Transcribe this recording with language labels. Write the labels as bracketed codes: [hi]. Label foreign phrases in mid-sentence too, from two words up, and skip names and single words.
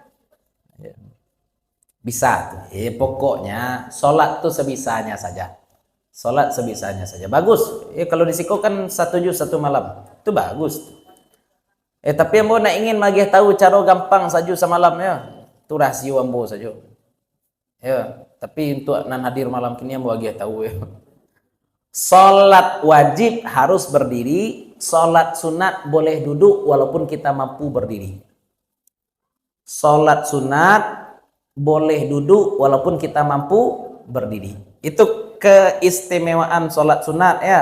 [id] Bisa, pokoknya sholat tuh sebisanya saja. Sholat sebisanya saja. Bagus. Kalau disiko kan 1 juz 1 malam. Itu bagus. [min] Tapi ambo nak ingin magih tahu cara gampang saja semalam ya. Itu rasio ambo saja. Ya, tapi untuk nan hadir malam kini ambo agih tahu ya. [id] Sholat wajib harus berdiri, sholat sunat boleh duduk walaupun kita mampu berdiri. Sholat sunat boleh duduk walaupun kita mampu berdiri. Itu keistimewaan sholat sunat ya.